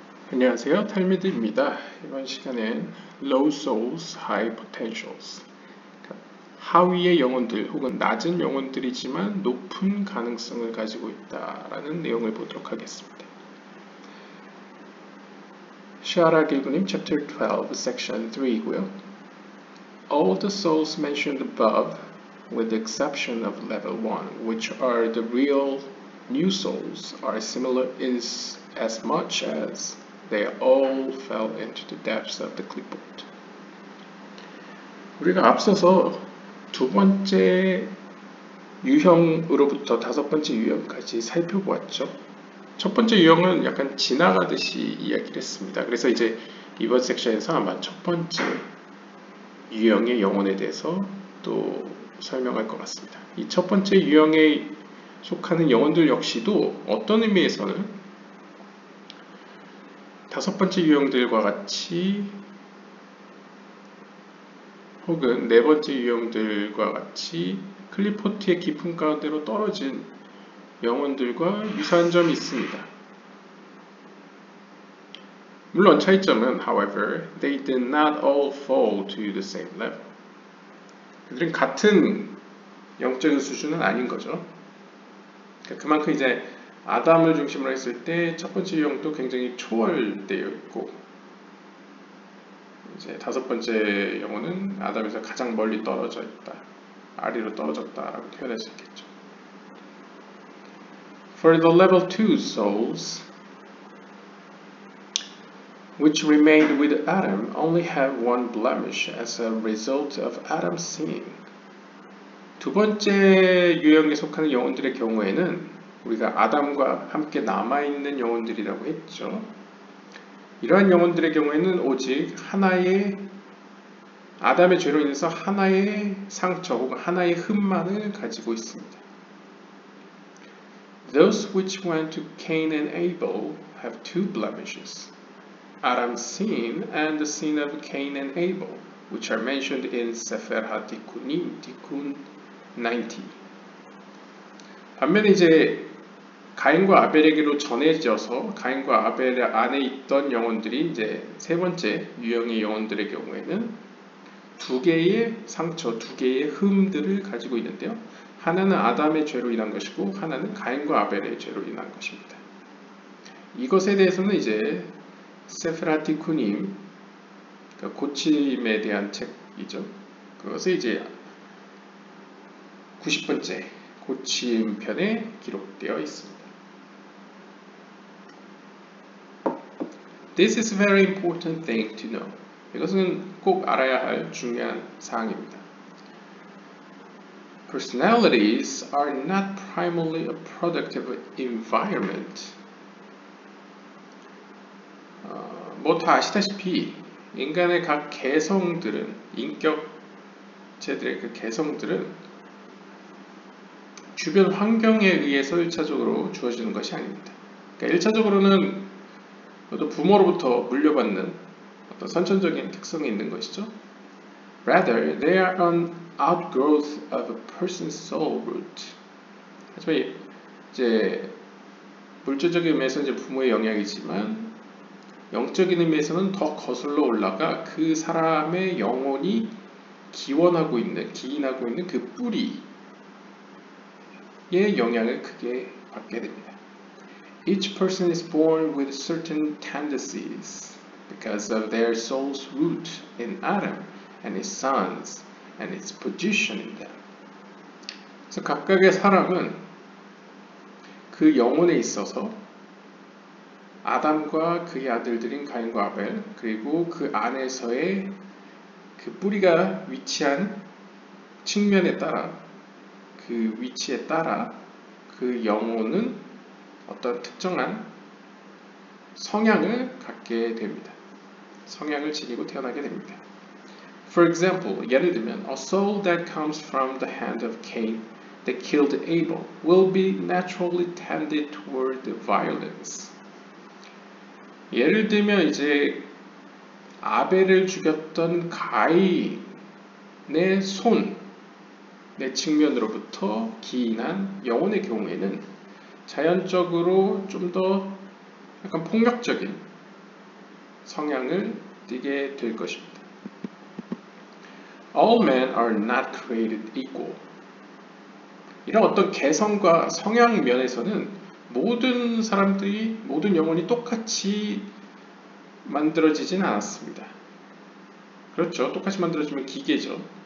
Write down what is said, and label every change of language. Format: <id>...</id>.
<ko>안녕하세요, 탈미드입니다. 이번 시간엔</ko> <en>Low Souls, High Potentials,</en> <ko>하위의 영혼들 혹은 낮은 영혼들이지만 높은 가능성을 가지고 있다라는 내용을 보도록 하겠습니다. 샤라 길구님</ko> <en>Chapter 12, Section 3</en> <ko>이고요.</ko> <en>All the souls mentioned above, with the exception of level 1, which are the real new souls, are similar as much as they all fell into the depths of the clipboard.</en> <ko>우리가 앞서서 두 번째 유형으로부터 다섯 번째 유형까지 살펴보았죠. 첫 번째 유형은 약간 지나가듯이 이야기를 했습니다. 그래서 이제 이번 섹션에서 아마 첫 번째 유형의 영혼에 대해서 또 설명할 것 같습니다. 이 첫 번째 유형에 속하는 영혼들 역시도 어떤 의미에서는 다섯 번째 유형들과 같이 혹은 네 번째 유형들과 같이 클리포트의 깊은 가운데로 떨어진 영혼들과 유사한 점이 있습니다. 물론 차이점은,</ko> <en>however, they did not all fall to the same level.</en> <ko>그들은 같은 영적인 수준은 아닌 거죠. 그만큼 이제 아담을 중심으로 했을 때 첫 번째 유형도 굉장히 초월되어 있고, 이제 다섯 번째 영혼은 아담에서 가장 멀리 떨어져 있다, 아래로 떨어졌다라고 표현할 수 있겠죠.</ko> <en>For the level 2 souls, which remained with Adam, only have one blemish as a result of Adam's sin.</en> <ko>두 번째 유형에 속하는 영혼들의 경우에는 우리가 아담과 함께 남아있는 영혼들이라고 했죠. 이러한 영혼들의 경우에는 오직 하나의 아담의 죄로 인해서 하나의 상처 혹은 하나의 흠만을 가지고 있습니다.</ko> <en>Those which went to Cain and Abel have two blemishes, Adam's sin and the sin of Cain and Abel, which are mentioned in Sefer HaTikkunim, Tikkun 90.</en> <ko>반면에 이제 가인과 아벨에게로 전해져서 가인과 아벨 안에 있던 영혼들이 이제 세 번째 유형의 영혼들의 경우에는 두 개의 상처, 두 개의 흠들을 가지고 있는데요. 하나는 아담의 죄로 인한 것이고 하나는 가인과 아벨의 죄로 인한 것입니다. 이것에 대해서는 이제 세프라 티쿠님, 그러니까 고침에 대한 책이죠. 그것이 이제 90번째 고침편에 기록되어 있습니다.</ko> <en>This is a very important thing to know.</en> <ko>이것은 꼭 알아야 할 중요한 사항입니다.</ko> <en>Personalities are not primarily a product of environment.</en> <ko>뭐 다 아시다시피 인간의 각 개성들은, 인격체들의 그 개성들은 주변 환경에 의해서 1차적으로 주어지는 것이 아닙니다. 그러니까 1차적으로는 또 부모로부터 물려받는 어떤 선천적인 특성이 있는 것이죠.</ko> <en>Rather, they are an outgrowth of a person's soul root.</en> <ko>하지만 이제 물질적인 의미에서는 이제 부모의 영향이지만 영적인 의미에서는 더 거슬러 올라가 그 사람의 영혼이 기인하고 있는 그 뿌리의 영향을 크게 받게 됩니다.</ko> <en>Each person is born with certain tendencies because of their soul's root in Adam and his sons and its position in them.</en> <ko>그래서 각각의 사람은 그 영혼에 있어서 아담과 그의 아들들인 가인과 아벨, 그리고 그 안에서의 그 뿌리가 위치한 측면에 따라, 그 위치에 따라 그 영혼은 어떤 특정한 성향을 갖게 됩니다. 성향을 지니고 태어나게 됩니다.</ko> <en>For example,</en> <ko>예를 들면</ko> <en>a soul that comes from the hand of Cain that killed Abel will be naturally tended toward violence.</en> <ko>예를 들면 이제 아벨을 죽였던 가인의 손의 측면으로부터 기인한 영혼의 경우에는 자연적으로 좀 더 약간 폭력적인 성향을 띠게 될 것입니다.</ko> <en>All men are not created equal.</en> <ko>이런 어떤 개성과 성향 면에서는 모든 사람들이, 모든 영혼이 똑같이 만들어지진 않았습니다. 그렇죠. 똑같이 만들어지면 기계죠.</ko>